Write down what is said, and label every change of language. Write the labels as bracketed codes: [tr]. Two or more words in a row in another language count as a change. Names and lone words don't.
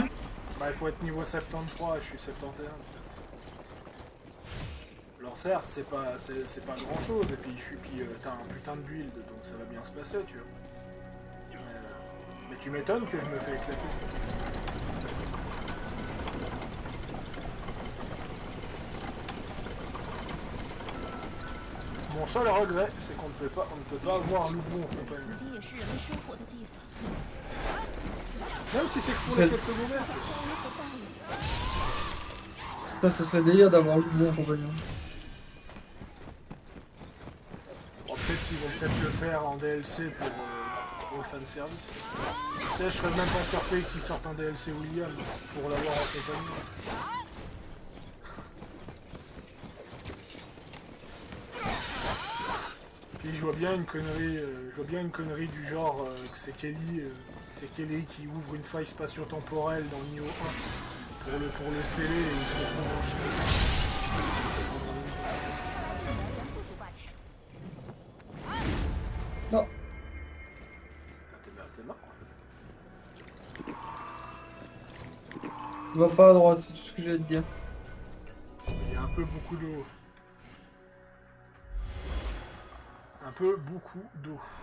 [fr] Bah il faut être niveau 73, je suis 71. Alors certes, c'est pas grand chose, et puis t'as un putain de build, donc ça va bien se passer, tu vois. Mais tu m'étonnes que je me fais éclater. Mon seul regret, c'est qu'on ne peut pas avoir Lubu en [zh] 如 [fr] compagnie. [zh] 今也是人们生活的地方。 [fr] Même si c'est que pour les quêtes secondaires. [zh] 像光和大雨， [fr] Ça, ce serait délire d'avoir le bon compagnon. Bon, peut-être qu'ils vont peut-être le faire en DLC pour le fanservice. Tu sais, je serais même pas surpris qu'ils sortent un DLC William pour l'avoir en compagnie. Puis je vois bien une connerie du genre que c'est Kelly qui ouvre une faille spatio-temporelle dans le niveau 1 pour le sceller et ils se retrouvent en Chine. [zh] 人不足挂齿。 [fr] Non. T'es marrant. Tu vas pas à droite, c'est tout ce que j'ai à te dire. Il y a un peu beaucoup d'eau. Un peu beaucoup d'eau.